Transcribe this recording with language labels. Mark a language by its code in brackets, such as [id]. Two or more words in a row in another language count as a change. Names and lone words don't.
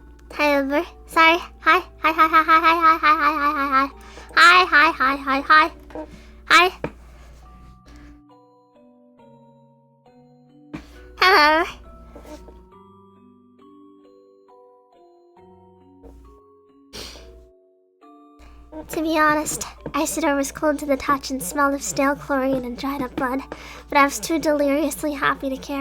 [en] Hi, Uber. Sorry. Hi. Hi, hi, hi, hi, hi, hi, hi, hi, hi, hi, hi. Hi, hi, hi, hi, hi. Hi. Hello. To be honest, Isidore was cold to the touch and smelled of stale chlorine and dried up blood, but I was too deliriously happy to care.